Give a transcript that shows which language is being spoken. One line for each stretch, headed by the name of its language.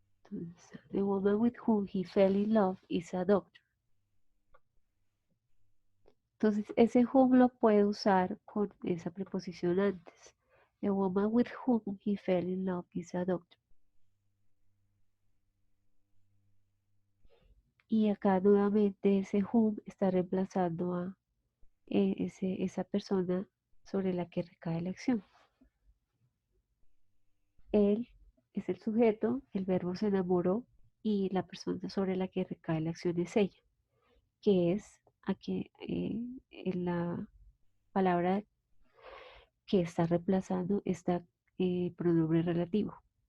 Spanish: Entonces,
English: the woman with whom he fell in love is a doctor.
Spanish: Entonces, ese whom lo puede usar con esa preposición antes.
English: The woman with whom he fell in love is a doctor.
Spanish: Y acá nuevamente ese whom está reemplazando a esa persona sobre la que recae la acción. Él es el sujeto, el verbo se enamoró y la persona sobre la que recae la acción es ella, que es aquí en la palabra que está reemplazando está pronombre relativo.